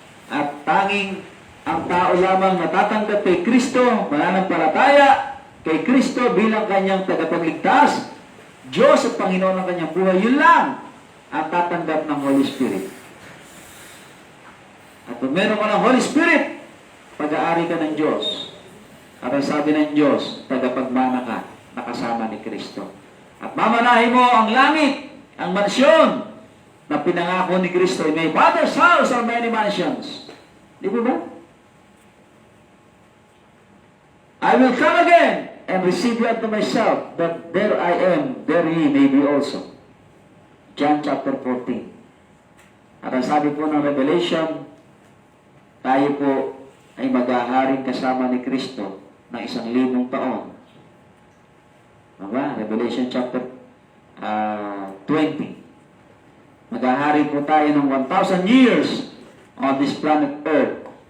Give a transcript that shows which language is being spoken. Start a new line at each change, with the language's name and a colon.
Filipino: At tanging ang tao lamang natatanggap kay Kristo, mananampalataya kay Kristo bilang kanyang tagapagligtas, Diyos at Panginoon ng kanyang buhay, yun lang ang tatanggap ng Holy Spirit. At kung meron ka ng Holy Spirit, pag-aari ka ng Diyos. At ang sabi ng Diyos, tagapagmana ka, nakasama ni Kristo. At mamanahin mo ang langit, ang mansyon, na pinangako ni Kristo.
English: In my Father's house are many mansions.
Filipino: Di ba ba?
English: I will come again and receive you unto myself, that there I am, there ye may be also. John chapter 14.
Filipino: At ang sabi po ng Revelation, tayo po ay maghaharing kasama ni Kristo ng 1,000 taon. Diba?
English: Revelation chapter 20.
Filipino: Maghahari po tayo ng
English: 1,000 years on this planet Earth.